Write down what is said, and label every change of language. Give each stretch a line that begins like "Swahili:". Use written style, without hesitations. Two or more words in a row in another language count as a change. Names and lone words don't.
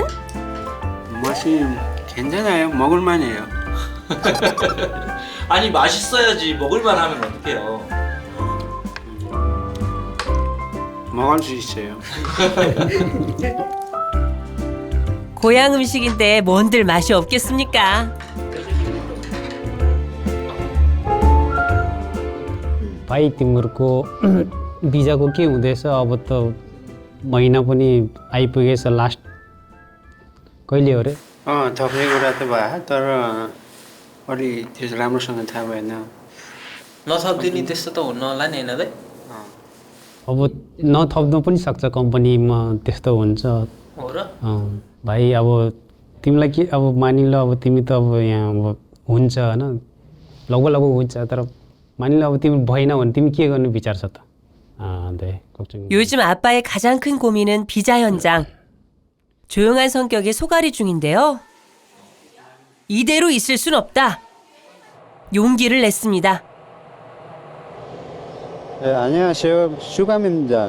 Korean: 맛이 괜찮아요. 먹을만해요. 아니 맛있어야지 먹을만 하면 어떡해요. 먹을 수 있어요. 고향 음식인데 뭔들 맛이 없겠습니까?
Nepali: भाइ तिम्रो बिजाको के हुँदैछ अब त महिना पनि आइपुगेछ लास्ट कहिले हो रे थप्ने कुरा त भयो तर अलि त्यो राम्रोसँग थाहा भएन। नथपिदिने त्यस्तो त हुन्न होला नि होइन दाइ? अब नथप्नु पनि सक्छ कम्पनीमा त्यस्तो हुन्छ हो र? भाइ अब तिमीलाई के अब मानिल अब तिमी त अब यहाँ अब हुन्छ होइन लगभग हुन्छ तर मानिल अब तिमी भएन भने तिमी के गर्ने विचार छ त?
Korean: 네, 걱정. 요즘 아빠의 가장 큰 고민은 비자 현장. 조용한 성격의 소갈이 중인데요. 이대로 있을 순 없다. 용기를 냈습니다. 네, 안녕하세요. 수감입니다.